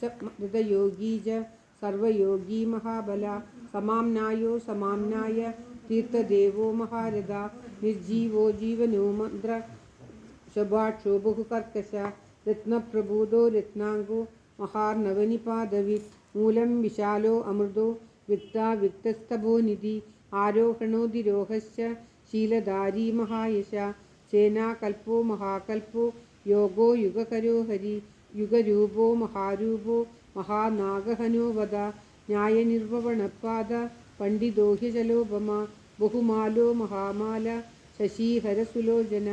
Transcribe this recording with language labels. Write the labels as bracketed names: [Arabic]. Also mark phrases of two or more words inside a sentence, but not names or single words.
[Sanskrit] മൃതയോഗീ ച സർവയോഗീ മഹാബല സമാംനായോ സമാംനായ തീർത്ഥദേവോ മഹാരഥ നിർജീവോ ജീവനോ മന്ത്ര ശഭാക്ഷോ ബഹുകർക്കശ രത്നപ്രഭൂതോ രത്നാംഗോ മഹാർണവനിപാദവിത് മൂലം വിശാലോ അമൃതോ വിക്താ വിക്തസ്തഭോ നിധി ആരോഹണോതിരോഹശ്ച शीलधारी महायश सेनाकल्पो महाकल्पो योगो युगकरो हरि युगरूपो महारूपो महानागहनो वद न्यायनिर्वपणपाद पण्डितो ह्यचलोपमा बहुमालो महामाल शशीहरसुलोचन